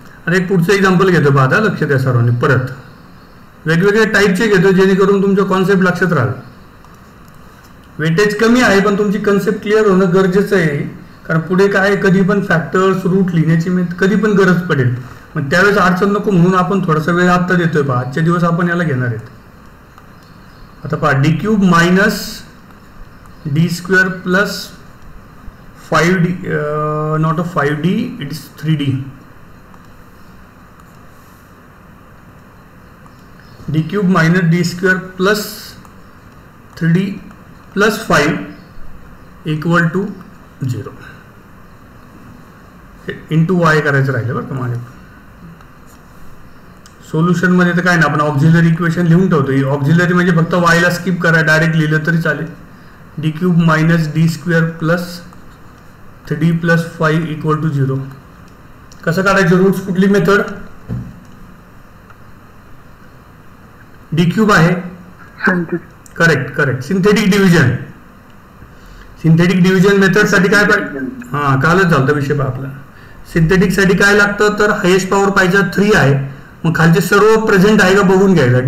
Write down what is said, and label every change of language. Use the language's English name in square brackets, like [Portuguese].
[Marathi] आता एक पुढचं एक्झाम्पल घेतो पाहता, लक्ष द्या सर्वांनी. परत वेगवेगळ्या टाईपचे घेतो जेणेकरून तुमचं कॉन्सेप्ट लक्षात राहावे. वेटेज कमी आहे पण तुमची कन्सेप्ट क्लिअर होणं गरजेचं आहे, कारण पुढे काय कधी पण फॅक्टर्स रूट लिहिण्याची कधी पण गरज पडेल, मग त्यावेळेस अडचण नको म्हणून आपण थोडासा वेळ आत्ता देतोय पहा. आजच्या दिवस आपण याला घेणार आहेत. आता पहा, [English] d³ - d² + 5d, not of 5d, it is 3d. d³ - d² + 3d + 5 = 0. [Marathi] Into y करायचं राहिलं बरं का माझ्या. सोल्युशन मध्ये तर काय ना, आपण ऑक्झिलरी इक्वेशन लिहून ठेवतो. ऑक्झिलरी म्हणजे फक्त वायला स्किप करा, डायरेक्ट लिहिलं तरी चालेल. [English] D cube minus D square plus 3d plus 5 equal to 0. [Marathi] कसं काढायचं रूट्स, कुठली मेथड? डी क्यूब आहे, correct. Synthetic division. Synthetic division method साठी काय पाहिजे? हा, कालच झालं विषय बा आपला. सिंथेटिक साठी काय लागतं तर हायेस्ट पॉवर पाहिजे 3 आहे. मग खालचे सर्व प्रेझेंट आहे का बघून घ्यायचं.